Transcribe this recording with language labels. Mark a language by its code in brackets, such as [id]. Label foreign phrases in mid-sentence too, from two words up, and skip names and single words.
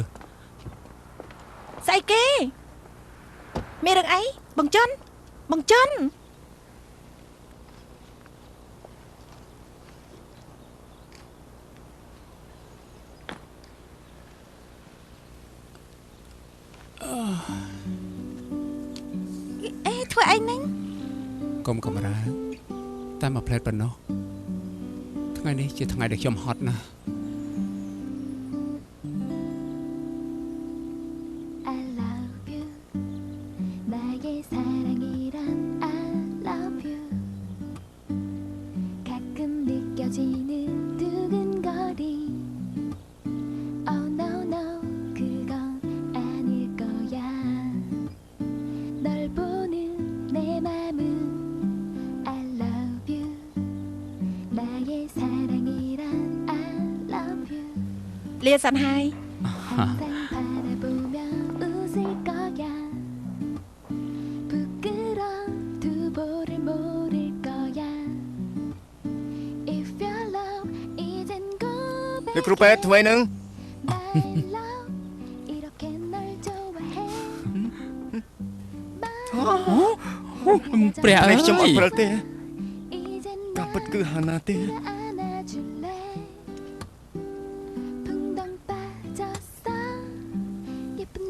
[km] ស្អីគេមានរឿងអីបងចុនបងចុន អេធ្វើអីហ្នឹង កុំកំរើតែមកផ្លែតប៉ុណ្ណោះថ្ងៃនេះជាថ្ងៃដែលខ្ញុំហត់ណាស់ [en] I love you [ko] 나의 사랑이란 [en] I love you [ko] 가끔 느껴지는 두근거림 [en] Oh no no [ko] 그건 아닐 거야 널 보는 내 맘은 [en] I love you [ko] 나의 사랑이란 [en] I love you [km] លាសិនហើយ [ko] 항상 바라보며 웃을 거야 부끄러운 두보를 모를 거야 [en] If your love [ko] 이젠 고백 [km] លោកគ្រូពេទ្យធ្វើអីនឹង [en] My love [ko] 이렇게 널 좋아해 [km] ព្រះអើយ ខ្ញុំអត់ព្រិលទេ [ko] 이젠 [km] ការពិតគឺហាណាទេ [ko] 날 안아줄래 붕덩 빠졌어 예쁜